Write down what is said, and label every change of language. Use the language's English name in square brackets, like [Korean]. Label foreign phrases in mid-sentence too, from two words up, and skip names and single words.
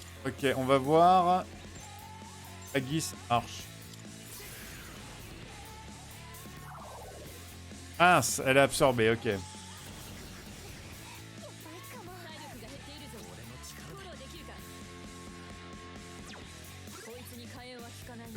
[French] Ok, on va voir. Agis marche. Ah, elle est absorbée, ok. [Japanese] やばいかも。体力が減っているぞ。俺の力フォローできるか。こいつに火炎は効かないな。